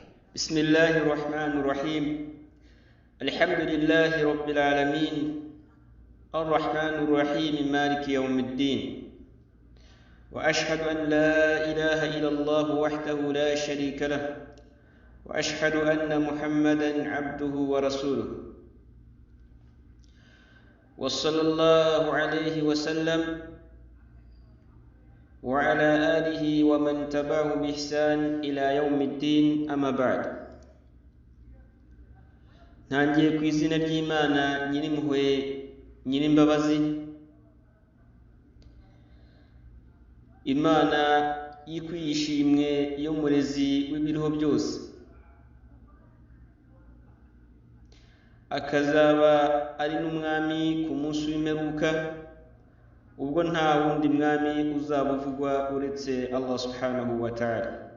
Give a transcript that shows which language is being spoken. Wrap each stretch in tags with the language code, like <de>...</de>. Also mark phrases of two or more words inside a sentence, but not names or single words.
<ar>بسم الله الرحمن الرحيم الحمد لله رب العالمين الرحمن الرحيم مالك يوم الدين وأشهد أن لا إله إلا الله وحده لا شريك له وأشهد أن محمدا عبده ورسوله وصلى الله عليه وسلم وعلى آله ومن تبعه بإحسان إلى يوم الدين أما بعد</ar> <rw>ntangiye ku izina ry'Imana nyirimpuhwe nyirimbabazi Imana yikwishimwe yo murezi w'ibiriho byose akazaba ari n'umwami ku munsi w'imperuka ubwo nta wundi mwami uzabuvugwa uretse Allah</rw> <ar>سبحانه وتعالى.</ar>